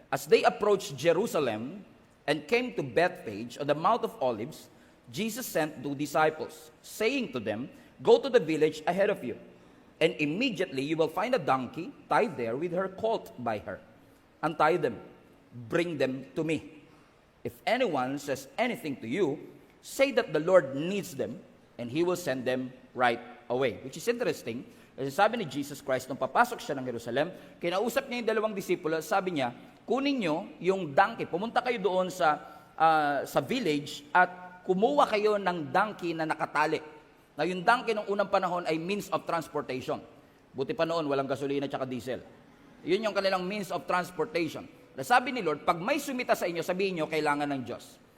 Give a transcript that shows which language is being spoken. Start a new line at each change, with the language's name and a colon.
English: As they approached Jerusalem and came to Bethphage on the Mount of Olives, Jesus sent 2 disciples, saying to them, "Go to the village ahead of you, and immediately you will find a donkey tied there with her colt by her. Untie them, bring them to me. If anyone says anything to you, say that the Lord needs them, and He will send them right away." Which is interesting.
Filipino: Kasi sabi ni Jesus Christ, nung papasok siya ng Jerusalem, kinausap niya yung 2 disipulo, sabi niya, kunin niyo yung donkey, pumunta kayo doon sa village at kumuha kayo ng donkey na nakatali. Na yung donkey ng unang panahon ay
English: means of transportation.
Filipino: Buti pa noon, walang gasolina at diesel. Yun yung kanilang
English: means of transportation.
Filipino: Sabi ni Lord, pag may sumita sa inyo, sabihin nyo, kailangan ng Diyos.